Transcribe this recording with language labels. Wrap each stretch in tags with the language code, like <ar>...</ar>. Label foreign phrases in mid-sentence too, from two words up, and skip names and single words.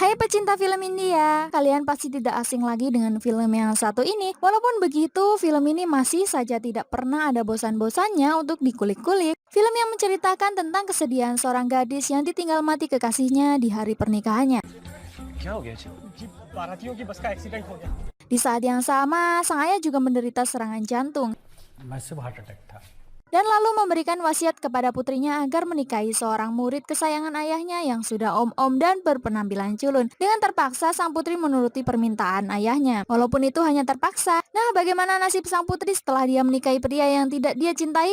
<id>Pecinta film India, kalian pasti tidak asing lagi dengan film yang satu ini. Walaupun begitu, film ini masih saja tidak pernah ada bosan-bosannya untuk dikulik-kulik. Film yang menceritakan tentang kesedihan seorang gadis yang ditinggal mati kekasihnya di hari pernikahannya.</id> <hi>क्या हो गया जी? जी, बारातियों की बस का एक्सीडेंट हो गया।</hi> <id>Di saat yang sama, sang ayah juga menderita serangan jantung</id> <en>massive heart attack था।</en> <id>dan lalu memberikan wasiat kepada putrinya agar menikahi seorang murid kesayangan ayahnya yang sudah om-om dan berpenampilan culun. Dengan terpaksa, sang putri menuruti permintaan ayahnya. Walaupun itu hanya terpaksa. Nah, bagaimana nasib sang putri setelah dia menikahi pria yang tidak dia cintai?</id>